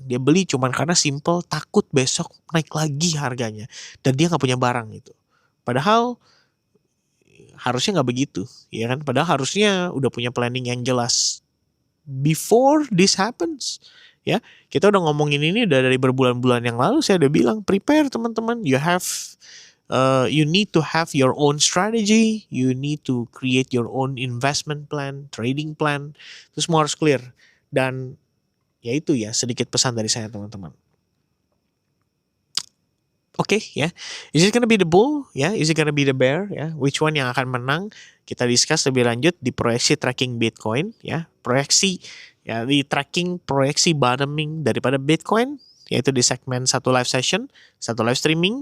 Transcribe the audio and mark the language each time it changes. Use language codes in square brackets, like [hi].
[id] Dia beli cuman karena simple takut besok naik lagi harganya. Dan dia gak punya barang gitu. Padahal harusnya nggak begitu, ya kan? Padahal harusnya udah punya planning yang jelas [en] before this happens. [id] Ya, kita udah ngomongin ini udah dari berbulan-bulan yang lalu. Saya udah bilang prepare teman-teman. [en] You need to have your own strategy. You need to create your own investment plan, trading plan. [id] Itu semua harus clear. Dan ya itu ya sedikit pesan dari saya teman-teman. [en] Oke ya, is it gonna be the bull? Ya, is it gonna be the bear? [id] Ya, [en] which one [id] yang akan menang? Kita discuss lebih lanjut di proyeksi tracking Bitcoin. Ya, proyeksi ya di tracking proyeksi bottoming daripada Bitcoin, yaitu di segmen satu live session, satu live streaming.